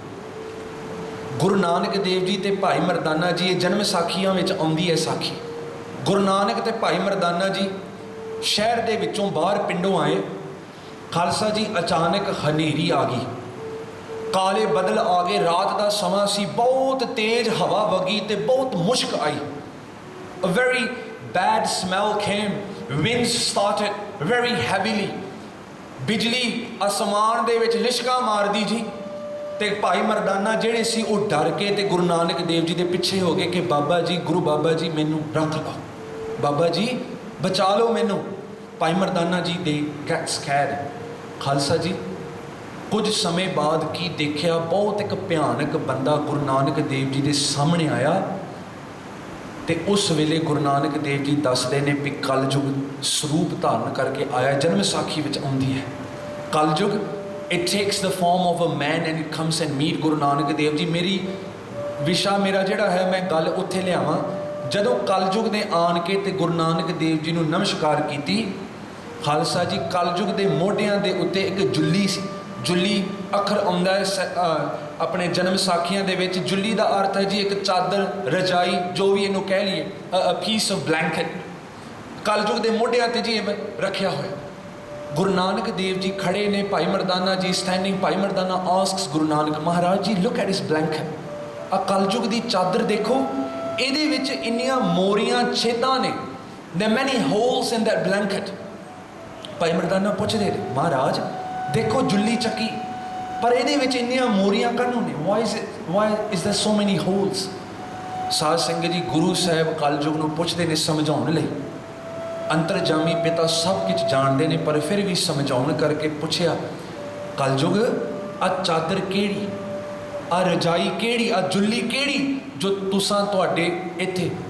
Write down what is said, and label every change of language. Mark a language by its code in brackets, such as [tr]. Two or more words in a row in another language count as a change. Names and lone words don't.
[pa] ਗੁਰੂ ਨਾਨਕ ਦੇਵ ਜੀ ਤੇ ਭਾਈ ਮਰਦਾਨਾ ਜੀ ਇਹ ਜਨਮ ਸਾਖੀਆਂ ਵਿੱਚ ਆਉਂਦੀ ਹੈ ਸਾਖੀ ਗੁਰੂ ਨਾਨਕ ਤੇ ਭਾਈ ਮਰਦਾਨਾ ਜੀ ਸ਼ਹਿਰ ਦੇ ਵਿੱਚੋਂ ਬਾਹਰ ਪਿੰਡੋਂ ਆਏ ਖਾਲਸਾ ਜੀ ਅਚਾਨਕ ਹਨੇਰੀ ਆ ਗਈ ਕਾਲੇ ਬੱਦਲ ਆ ਗਏ ਰਾਤ ਦਾ ਸਮਾਂ ਸੀ ਬਹੁਤ ਤੇਜ਼ ਹਵਾ ਵਗੀ ਤੇ ਬਹੁਤ ਮੁਸ਼ਕ ਆਈ [en] a very bad smell came winds started very heavily [pa] ਬਿਜਲੀ ਅਸਮਾਨ ਦੇ ਵਿੱਚ ਲਿਸ਼ਕਾਂ ਮਾਰਦੀ ਜੀ ਤੇ ਭਾਈ ਮਰਦਾਨਾ ਜਿਹੜੇ ਸੀ ਉਹ ਡਰ ਕੇ ਤੇ ਗੁਰੂ ਨਾਨਕ ਦੇਵ ਜੀ ਦੇ ਪਿੱਛੇ ਹੋ ਗਏ ਕਿ ਬਾਬਾ ਜੀ ਗੁਰੂ ਬਾਬਾ ਜੀ ਮੈਨੂੰ ਰੱਖ ਲਓ ਬਾਬਾ ਜੀ ਬਚਾ ਲਓ ਮੈਨੂੰ ਭਾਈ ਮਰਦਾਨਾ ਜੀ ਦੇ [en] get scared [pa] ਖਾਲਸਾ ਜੀ ਕੁਝ ਸਮੇਂ ਬਾਅਦ ਕੀ ਦੇਖਿਆ ਬਹੁਤ ਇੱਕ ਭਿਆਨਕ ਬੰਦਾ ਗੁਰੂ ਨਾਨਕ ਦੇਵ ਜੀ ਦੇ ਸਾਹਮਣੇ ਆਇਆ ਤੇ ਉਸ ਵੇਲੇ ਗੁਰੂ ਨਾਨਕ ਦੇਵ ਜੀ ਦੱਸਦੇ ਨੇ ਵੀ ਕਲਯੁਗ ਸਰੂਪ ਧਾਰਨ ਕਰਕੇ ਆਇਆ ਜਨਮ ਸਾਖੀ ਵਿੱਚ ਆਉਂਦੀ ਹੈ ਕਲਯੁਗ [en] it takes the form of a man and it comes and meet [pa] ਗੁਰੂ ਨਾਨਕ ਦੇਵ ਜੀ ਮੇਰੀ ਵਿਸ਼ਾ ਮੇਰਾ ਜਿਹੜਾ ਹੈ ਮੈਂ ਗੱਲ ਉੱਥੇ ਲਿਆਵਾਂ ਜਦੋਂ ਕਲਯੁਗ ਨੇ ਆਣ ਕੇ ਤੇ ਗੁਰੂ ਨਾਨਕ ਦੇਵ ਜੀ ਨੂੰ ਨਮਸਕਾਰ ਕੀਤੀ ਖਾਲਸਾ ਜੀ ਕਲਯੁਗ ਦੇ ਮੋਢਿਆਂ ਦੇ ਉੱਤੇ ਇੱਕ ਜੁੱਲੀ ਸੀ ਜੁੱਲੀ ਅੱਖਰ ਆਉਂਦਾ ਹੈ ਆਪਣੇ ਜਨਮ ਸਾਖੀਆਂ ਦੇ ਵਿੱਚ ਜੁੱਲੀ ਦਾ ਅਰਥ ਹੈ ਜੀ ਇੱਕ ਚਾਦਰ ਰਜਾਈ ਜੋ ਵੀ ਇਹਨੂੰ ਕਹਿ ਲਈਏ [en] a piece of blanket [pa] ਕਲਯੁਗ ਦੇ ਮੋਢਿਆਂ ਤੇ ਜੀ ਰੱਖਿਆ ਹੋਇਆ ਗੁਰੂ ਨਾਨਕ ਦੇਵ ਜੀ ਖੜੇ ਨੇ ਭਾਈ ਮਰਦਾਨਾ ਜੀ ਸਟੈਂਡਿੰਗ ਭਾਈ ਮਰਦਾਨਾ ਆਸਕਸ ਗੁਰੂ ਨਾਨਕ ਮਹਾਰਾਜ ਜੀ [en] look at his blanket [pa] ਆ ਕਲਯੁਗ ਦੀ ਚਾਦਰ ਦੇਖੋ ਇਹਦੇ ਵਿੱਚ ਇੰਨੀਆਂ ਮੋਰੀਆਂ ਛੇਦਾਂ ਨੇ there [en] many holes in that blanket [pa] ਭਾਈ ਮਰਦਾਨਾ ਪੁੱਛਦੇ ਨੇ ਮਹਾਰਾਜ ਦੇਖੋ ਜੁੱਲੀ ਚੱਕੀ ਪਰ ਇਹਦੇ ਵਿੱਚ ਇੰਨੀਆਂ ਮੋਰੀਆਂ ਕਾਹਨੂੰ ਨੇ [en] why is there so many holes [pa] ਸਾਧ ਸੰਗਤ ਜੀ ਗੁਰੂ ਸਾਹਿਬ ਕਲਯੁਗ ਨੂੰ ਪੁੱਛਦੇ ਨੇ ਸਮਝਾਉਣ ਲਈ ਅੰਤਰਜਾਮੀ ਪਿਤਾ ਸਭ ਕੁਝ ਜਾਣਦੇ ਨੇ ਪਰ ਫਿਰ ਵੀ ਸਮਝਾਉਣ ਕਰਕੇ ਪੁੱਛਿਆ ਕਲਯੁਗ ਆ ਚਾਦਰ ਕਿਹੜੀ ਆ ਰਜਾਈ ਕਿਹੜੀ ਆ ਜੁੱਲੀ ਕਿਹੜੀ ਜੋ ਤੁਸਾਂ ਤੁਹਾਡੇ ਇੱਥੇ